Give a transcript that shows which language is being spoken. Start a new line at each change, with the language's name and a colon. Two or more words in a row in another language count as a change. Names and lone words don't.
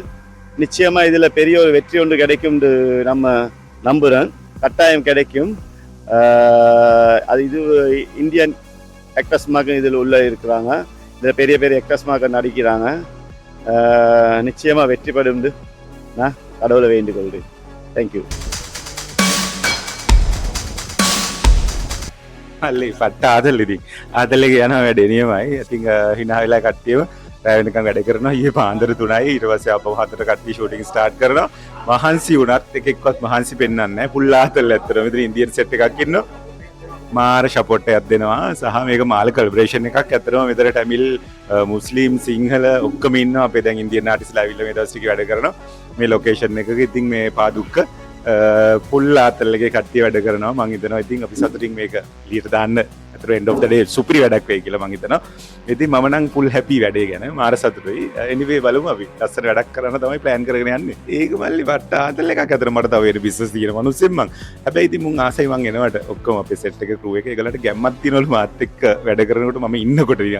Tamil: நிச்சயமாக இதில் பெரிய ஒரு வெற்றி ஒன்று கிடைக்கும்னு நம்ம நம்புகிறேன். கட்டாயம் கிடைக்கும். அது இது இந்தியன் ஆக்டர்ஸ்மாக இதில் உள்ள இருக்கிறாங்க. இதில் பெரிய பெரிய ஆக்டர்ஸ்மாக நடிக்கிறாங்க. நிச்சயமாக வெற்றி பெறும் நான் கடவுளை வேண்டிக் கொள்கிறேன்.
English: தேங்க்யூ.
Sinhala: මල්ලි පට්ට ආදල් ඉතින් ආදල්ලේ යනවා වැඩේ නියමයි. ඉතින් hina වෙලා කට්ටියම රැ වෙනකන් වැඩ කරනවා. ඊයේ පාන්දර 3යි ඊට පස්සේ අපව 4ට කට්ටිය
English: shooting start
Sinhala: කරනවා. මහන්සි වුණත් එකෙක්වත් මහන්සි පෙන්වන්නේ නැහැ. පුල් ආතල් ඇත්තටම ඉතින්
English: Indian set
Sinhala: එකක් ඉන්නවා. මාර සපෝට් එකක් දෙනවා. සහ මේක මාළ කොලැබරේෂන් එකක්. ඇත්තටම මෙතන ටැමිල්, මුස්ලිම්, සිංහල ඔක්කොම ඉන්නවා. අපේ දැන් ඉන්දියන් ආටිස්ලා ඇවිල්ලා මේ දවස් ටික වැඩ කරනවා මේ ලොකේෂන් එකක. ඉතින් මේ පාදුක්ක පුල් ආතල්ලගේ කට්ටිය වැඩ කරනවා මං හිතනවා ඉතින් අපි සතුටින් මේක එළියට දාන්න අතට
English: end of the day
Sinhala: සුපිරි වැඩක් වෙයි කියලා මං හිතනවා. ඉතින් මම නම්
English: full happy
Sinhala: වැඩේ ගැන මාර සතුටුයි. anyway බලමු අපි ලස්සන වැඩක් කරන්න තමයි plan කරගෙන යන්නේ. ඒක මල්ලි වට ආතල් එකක් අතර මට තව වෙන business තියෙන මිනිස්සෙක් මං. හැබැයි ඉතින් මුන් ආසයි මං එනවට ඔක්කොම අපේ set එක crew එක ඒගොල්ලන්ට ගැම්මක් තියෙනවලු මාත් එක්ක වැඩ කරනකොට මම ඉන්නකොට නිකන්.